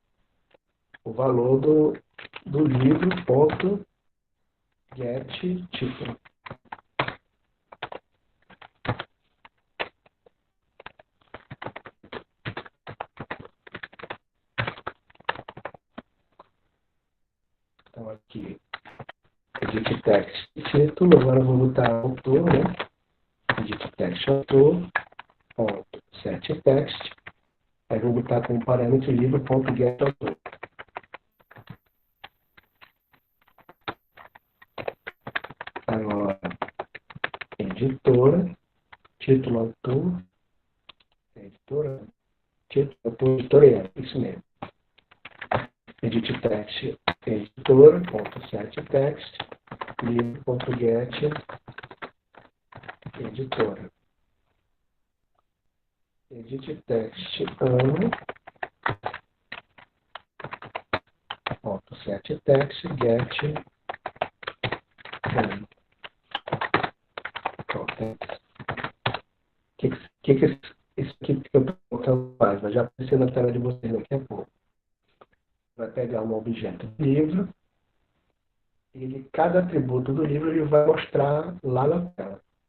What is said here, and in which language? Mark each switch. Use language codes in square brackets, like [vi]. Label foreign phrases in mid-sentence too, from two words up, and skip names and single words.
[pt] O valor do livro, ponto, get, título. Então aqui, [en] edit text [pt] título, agora eu vou botar autor, né? [en] Edit text [pt] autor, ponto, [en] set text. [pt] Aí vou botar como parâmetro livro, ponto, get autor. Agora, editora, título autor, editora, título autor, editorial, isso mesmo. [en] Edit text, [pt] editora, ponto, [en] set text, [pt] livro, ponto, get, editora. [en] Edit text ano, [pt] ponto, [en] set text, get, [pt] ano. O que isso aqui que eu estou colocando mais, vai já aparecer na tela de vocês daqui a pouco. Vai pegar um objeto do livro, cada atributo do livro ele vai mostrar lá na tela.